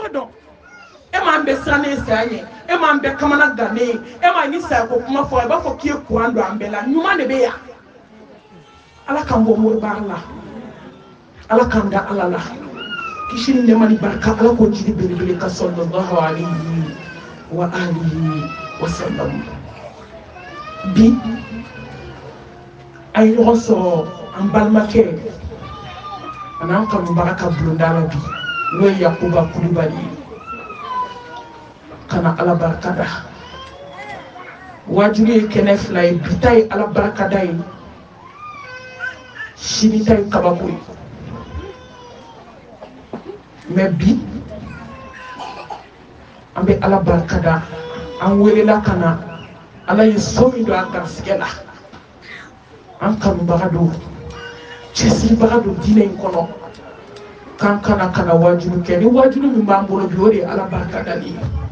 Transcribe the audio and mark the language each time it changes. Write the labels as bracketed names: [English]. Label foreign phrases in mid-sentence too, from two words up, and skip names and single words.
[Bambara] yɔrɔ dɔn e m'an bɛɛ sirannen saya ɲɛ e m'an bɛɛ kamana gannen ye e m'a ni saya ko kuma fɔ i b'a fɔ k'i ye kuran don an bɛɛ la ɲuman de bɛ yan ala k'an bɔ mori baara la ala k'an da ala la kisi ni nɛɛma ni barika ala k'o jiri belebele ka [Arabic] صلى الله عليه وعلى آله وسلم [Bambara] bi a ye ɲɔgɔn sɔrɔ an balimakɛ ani an kanubaga ka bulonda la bi n'o ye yakuba kulubali ye kana ala barikada wajuru ye kɛnɛ 2 ye bi ta ye ala barikada ye sini ta ye kabako ye mais bi an bɛ ala barikada an welela ka na ala ye so min don a garisigɛ la an kanubaga don cɛsiribaga don diinɛ in kɔnɔ k'an kana kana wajuru kɛ ni wajuru min b'an bolo bi o de ye ala barikadali ye